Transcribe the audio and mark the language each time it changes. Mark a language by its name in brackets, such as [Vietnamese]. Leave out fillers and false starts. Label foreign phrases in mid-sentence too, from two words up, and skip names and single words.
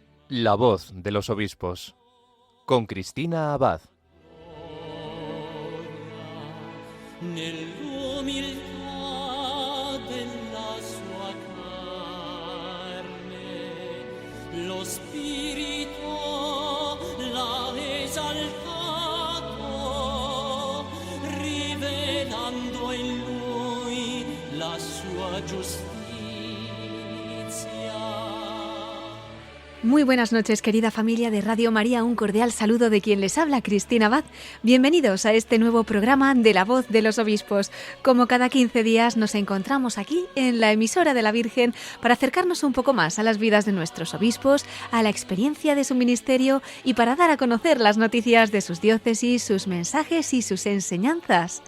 [Spanish] La voz de los obispos, con Cristina Abad. [Italian] Nell'umiltà della sua carne, lo Spirito l'ha esaltato, rivelando in lui la sua giustizia. [Spanish] Muy buenas noches, querida familia de Radio María, un cordial saludo de quien les habla, Cristina Abad. Bienvenidos a este nuevo programa de La Voz de los Obispos. Como cada 15 días nos encontramos aquí en la emisora de la Virgen para acercarnos un poco más a las vidas de nuestros obispos, a la experiencia de su ministerio y para dar a conocer las noticias de sus diócesis, sus mensajes y sus enseñanzas.